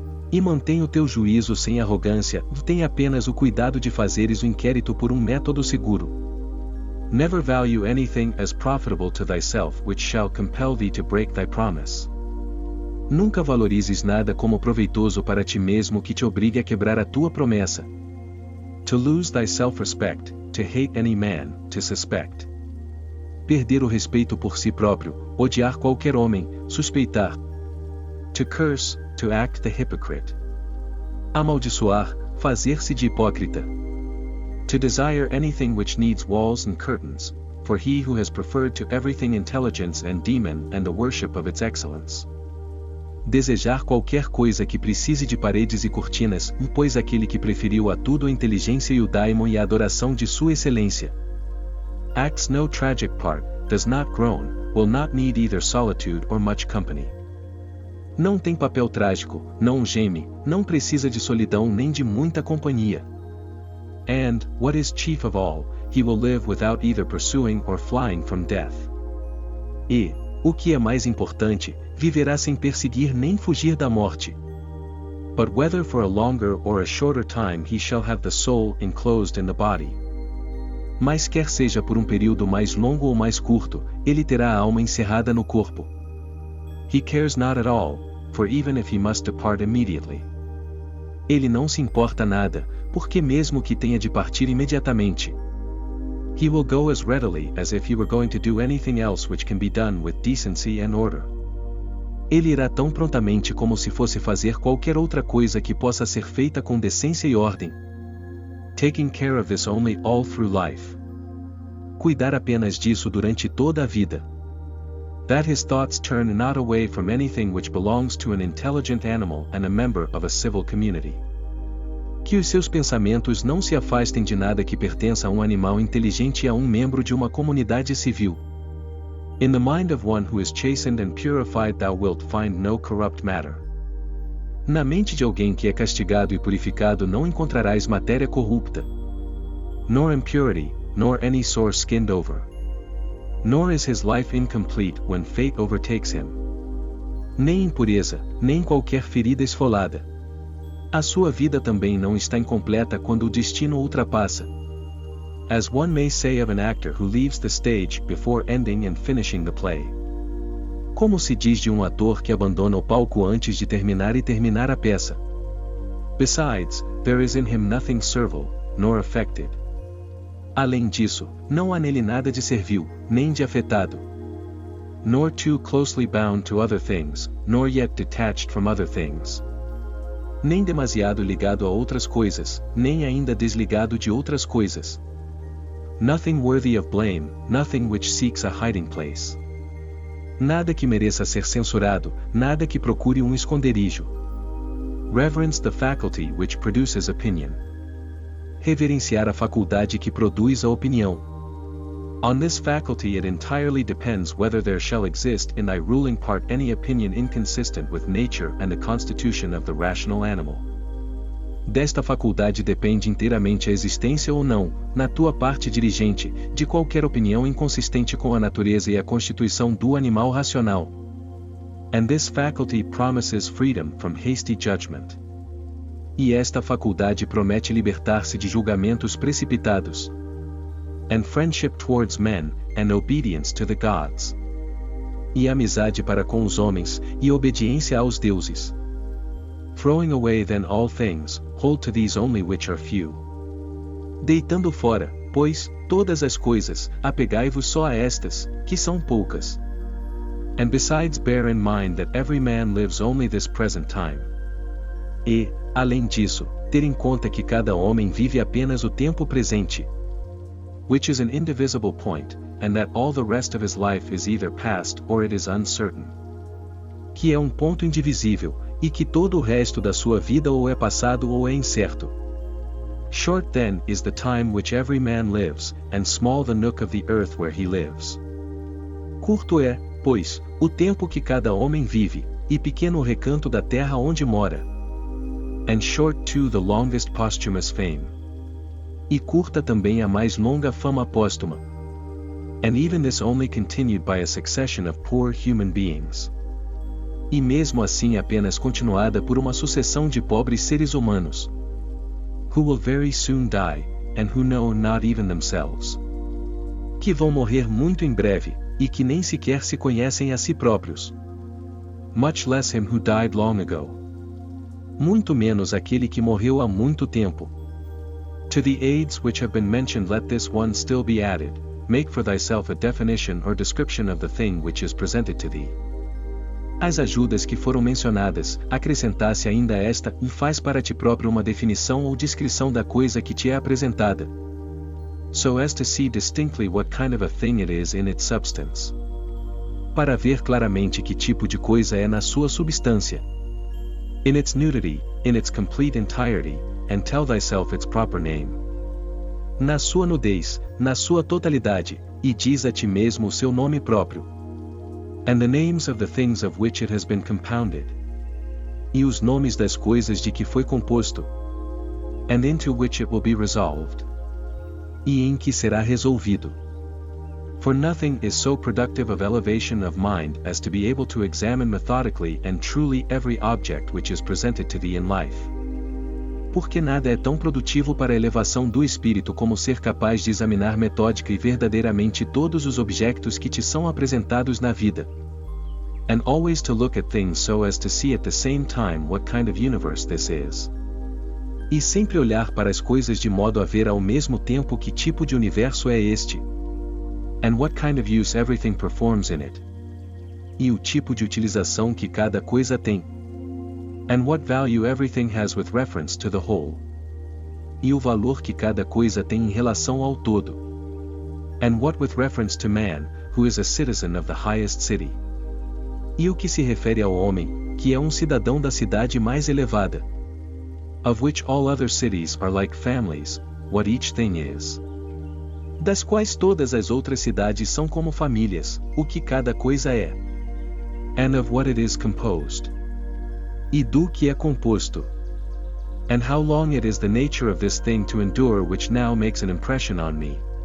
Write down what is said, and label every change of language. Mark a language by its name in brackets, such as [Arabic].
[Portuguese] E mantém o teu juízo sem arrogância, tem apenas o cuidado de fazeres o inquérito por um método seguro. [English] Never value anything as profitable to thyself which shall compel thee to break thy promise. [Portuguese] Nunca valorizes nada como proveitoso para ti mesmo que te obrigue a quebrar a tua promessa. [English] To lose thy self-respect, to hate any man, to suspect. [Portuguese] Perder o respeito por si próprio, odiar qualquer homem, suspeitar. [English] To curse, to act the hypocrite. [Portuguese] Amaldiçoar, fazer-se de hipócrita. [English] To desire anything which needs walls and curtains, for he who has preferred to everything intelligence and demon and the worship of its excellence. [Portuguese] Desejar qualquer coisa que precise de paredes e cortinas, pois aquele que preferiu a tudo a inteligência e o daimon e a adoração de sua excelência. [English] Acts no tragic part, does not groan, will not need either solitude or much company. [Portuguese] Não tem papel trágico, não geme, não precisa de solidão nem de muita companhia. [English] And, what is chief of all, he will live without either pursuing or flying from death. [Portuguese] E, o que é mais importante, viverá sem perseguir nem fugir da morte. [English] But whether for a longer or a shorter time he shall have the soul enclosed in the body. [Portuguese] Mas quer seja por um período mais longo ou mais curto, ele terá a alma encerrada no corpo. [English] He cares not at all, for even if he must depart immediately. [Portuguese] Ele não se importa nada, porque mesmo que tenha de partir imediatamente. [English] He will go as readily as if he were going to do anything else which can be done with decency and order. [Portuguese] Ele irá tão prontamente como se fosse fazer qualquer outra coisa que possa ser feita com decência e ordem. [English] Taking care of this only all through life. [Portuguese] Cuidar apenas disso durante toda a vida. [English] That his thoughts turn not away from anything which belongs to an intelligent animal and a member of a civil community. [Portuguese] Que os seus pensamentos não se afastem de nada que pertença a um animal inteligente e a um membro de uma comunidade civil. [English] In the mind of one who is chastened and purified thou wilt find no corrupt matter. [Portuguese] Na mente de alguém que é castigado e purificado não encontrarás matéria corrupta. [English] Nor impurity, nor any sore skinned over. Nor is his life incomplete when fate overtakes him. [Portuguese] Nem impureza, nem qualquer ferida esfolada. A sua vida também não está incompleta quando o destino o ultrapassa. [English] As one may say of an actor who leaves the stage before ending and finishing the play. [Portuguese] Como se diz de um ator que abandona o palco antes de terminar a peça. [English] Besides, there is in him nothing servile, nor affected. [Portuguese] Além disso, não há nele nada de servil, nem de afetado. [English] Nor too closely bound to other things, nor yet detached from other things. [Portuguese] Nem demasiado ligado a outras coisas, nem ainda desligado de outras coisas. [English] Nothing worthy of blame, nothing which seeks a hiding place. [Portuguese] Nada que mereça ser censurado, nada que procure um esconderijo. [English] Reverence the faculty which produces opinion. [Portuguese] Reverenciar a faculdade que produz a opinião. [English] On this faculty it entirely depends whether there shall exist in thy ruling part any opinion inconsistent with nature and the constitution of the rational animal. [Portuguese] Desta faculdade depende inteiramente a existência ou não, na tua parte dirigente, de qualquer opinião inconsistente com a natureza e a constituição do animal racional. [English] And this faculty promises freedom from hasty judgment. [Portuguese] E esta faculdade promete libertar-se de julgamentos precipitados. [English] And friendship towards men, and obedience to the gods. [Portuguese] E amizade para com os homens, e obediência aos deuses. [English] Throwing away then all things, hold to these only which are few. [Portuguese] Deitando fora, pois, todas as coisas, apegai-vos só a estas, que são poucas. [English] And besides, bear in mind that every man lives only this present time. [Portuguese] E, além disso, ter em conta que cada homem vive apenas o tempo presente, [English] which is an indivisible point, and that all the rest of his life is either past or it is uncertain. [Portuguese] Que é um ponto indivisível, e que todo o resto da sua vida ou é passado ou é incerto. [English] Short then is the time which every man lives, and small the nook of the earth where he lives. [Portuguese] Curto é, pois, o tempo que cada homem vive, e pequeno o recanto da terra onde mora. [English] And short too the longest posthumous fame. [Portuguese] E curta também a mais longa fama póstuma. [English] And even this only continued by a succession of poor human beings. [Portuguese] E mesmo assim apenas continuada por uma sucessão de pobres seres humanos. [English] Who will very soon die, and who know not even themselves. [Portuguese] Que vão morrer muito em breve, e que nem sequer se conhecem a si próprios. [English] Much less him who died long ago. [Portuguese] Muito menos aquele que morreu há muito tempo. [English] To the aids which have been mentioned let this one still be added, make for thyself a definition or description of the thing which is presented to thee. [Portuguese] As ajudas que foram mencionadas, acrescentasse ainda esta, e faz para ti próprio uma definição ou descrição da coisa que te é apresentada. [English] So as to see distinctly what kind of a thing it is in its substance. [Portuguese] Para ver claramente que tipo de coisa é na sua substância. [English] In its nudity, in its complete entirety, and tell thyself its proper name. [Portuguese] Na sua nudez, na sua totalidade, e diz a ti mesmo o seu nome próprio. [English] And the names of the things of which it has been compounded. [Portuguese] E os nomes das coisas de que foi composto. [English] And into which it will be resolved. [Portuguese] E em que será resolvido. [English] For nothing is so productive of elevation of mind as to be able to examine methodically and truly every object which is presented to thee in life. [Portuguese] Porque nada é tão produtivo para a elevação do espírito como ser capaz de examinar metódica e verdadeiramente todos os objetos que te são apresentados na vida. [English] And always to look at things so as to see at the same time what kind of universe this is. [Portuguese] E sempre olhar para as coisas de modo a ver ao mesmo tempo que tipo de universo é este. [English] And what kind of use everything performs in it. [Portuguese] E o tipo de utilização que cada coisa tem. [English] And what value everything has with reference to the whole. [Portuguese] E o valor que cada coisa tem em relação ao todo. [English] And what with reference to man, who is a citizen of the highest city. [Portuguese] E o que se refere ao homem, que é um cidadão da cidade mais elevada. [English] Of which all other cities are like families, what each thing is. [Portuguese] Das quais todas as outras cidades são como famílias, o que cada coisa é. [English] And of what it is composed. [Portuguese] E do que é composto. [English] And how long it is the nature of this thing to endure which now makes an impression on me.